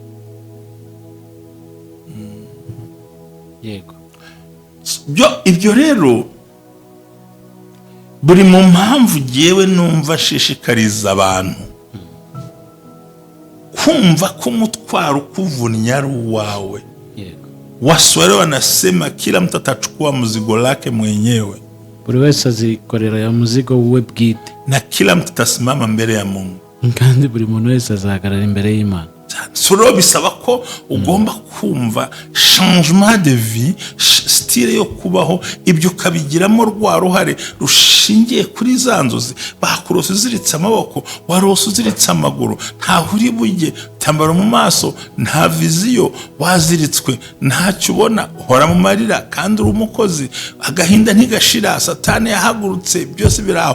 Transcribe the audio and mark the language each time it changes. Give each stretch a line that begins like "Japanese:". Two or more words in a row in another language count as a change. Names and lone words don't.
Kinyarwanda: Yego. Ibyo rero buri mu mpamvu jewe numva shishikariza abantu kumva ko umutwaro kuvunya ari uwawe. Yego.
Swahili: Waswahili wanasema kila mtu atachukua mzigo lake mwenyewe.
Kinyarwanda: Buri wese azikorera ya muzigo we bwite.
Swahili: Na kila mtu atasimama mbele ya Mungu.
Kinyarwanda: Kandi buri muntu wese azahagarara imbere y'Imana. Suro bisaba ko ugomba kumva
French: changement de vie,
Kinyarwanda: style yo kubaho, ibyo ukabigiramo rwa ruhare rushingiye kuri za nzozi. Bakurose uziritse amaboko, warose uziritse amaguru, nta uri bujye, tambara mu maso, nta viziyo, waziritswe, ntacyo ubona, uhora mu marira kandi uri umukozi, agahinda ntigashira, satani yahagurutse, byose biraho.